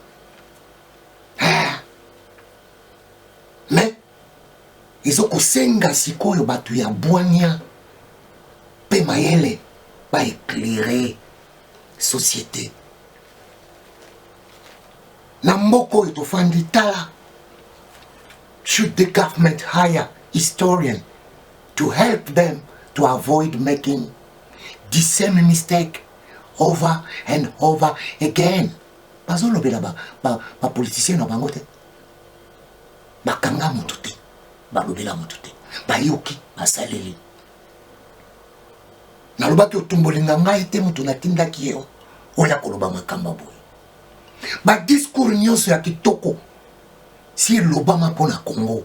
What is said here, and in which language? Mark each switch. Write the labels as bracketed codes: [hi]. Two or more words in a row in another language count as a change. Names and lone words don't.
[ln] mais ezo kosenga sikoyo bato ya bwanya pe mayele ba éclairer société na mboko oyo tofandi tala [en] should the government hire historian to help them to avoid making the same mistake over and over again. [ln] Bazolobela ba politicien na bango te. Bakanga mutu te. Balobela mutu te. Bayoki basaleli. Nalobaki otumbolinga ngai te mutu natindaki yo. Oya koloba makamba boye. Ba discours nyonso ya kitoko si lobama pona Congo.